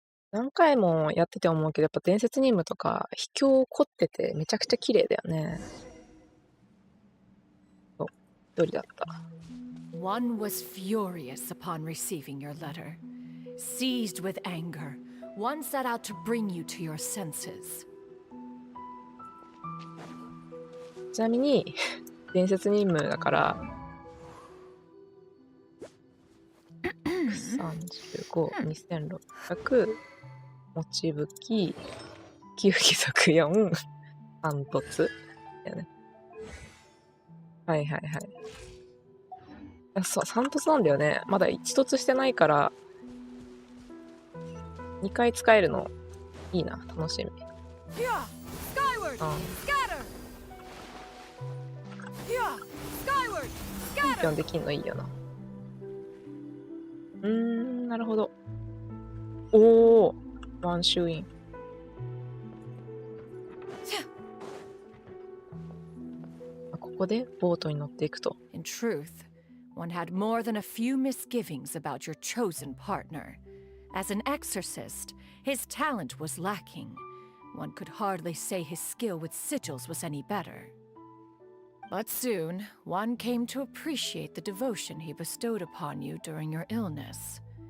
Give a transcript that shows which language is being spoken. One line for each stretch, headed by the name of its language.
Japanese: 何回もやってて思うけど、やっぱ伝説任務とか秘境凝っててめちゃくちゃ綺麗だよね。一人だった。
English: One was furious upon receiving your letter. Seized with anger, one set out to bring you to your senses.
Japanese: ちなみに伝説任務だから35、2600、もちぶき、9貴族4、三突だよね。はいはいはい。そう、三突なんだよね。まだ一突してないから2回使えるのいいな、楽しみ。チャンピオンできんのいいよな。なるほど。おー、ワンシューイン。ここでボートに乗っていくと。
English: In truth, one had more than a few misgivings about your chosen partner. As an exorcist, his talent was lacking. One could hardly say his skill with sigils was any better. But soon, one came to appreciate the devotion he bestowed upon you during your illness.